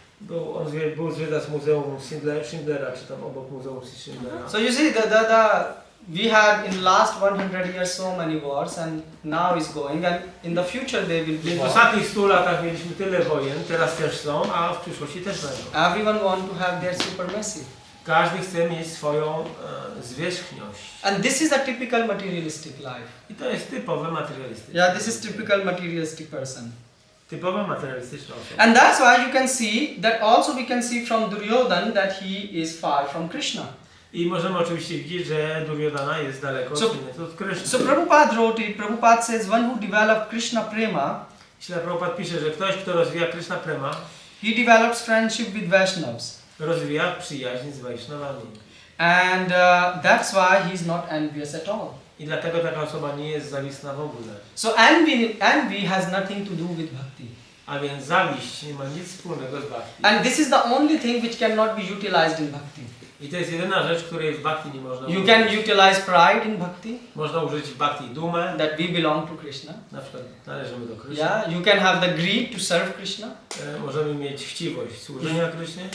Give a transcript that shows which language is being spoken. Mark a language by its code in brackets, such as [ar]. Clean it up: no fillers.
[pl] On był zwiedzać muzeum Schindlera, czy tam obok muzeum Schindlera. [en] So you see, we had in last 100 years so many wars, and now is going, and in the future there will be [pl] Więc w [en] wars. [pl] ostatnich 100 latach mieliśmy tyle wojen, teraz też są, a w przyszłości też będą. [en] Everyone want to have their supremacy. [pl] Każdy chce mieć swoją zwierzchność. [en] And this is a typical materialistic life. [pl] I to jest typowe materialistyczne. [en] Yeah, this is typical materialistic person. [pl] Typowa materialistyczna osoba. [en] And that's why you can see that also we can see from Duryodhan that he is far from Krishna. [pl] I możemy oczywiście widzieć, że Duryodhana jest daleko od Kryszny. [en] So Prabhupada wrote it, Prabhupada says one who develops Krishna prema, [pl] Śla Prabhupada pisze, że ktoś, kto rozwija Krishna prema, [en] he develops friendship with Vaishnavas. [pl] rozwija przyjaźń z Vaishnavami. [en] And that's why he's not envious at all. [pl] I dlatego taka osoba nie jest zawistna w ogóle. [en] So envy has nothing to do with bhakti. [pl] A więc zawiść nie ma nic wspólnego z bhakti. [en] And this is the only thing which cannot be utilized in bhakti. [pl] I to jest jedyna rzecz, której w bhakti nie można [en] You [pl] użyć. [en] can utilize pride in bhakti, [pl] Można użyć w bhakti dumę, [en] that we belong to Krishna. [pl] na przykład należymy do Kryszny. [en] Yeah, you can have the greed to serve Krishna. [pl] Możemy mieć chciwość służenia Krysznie.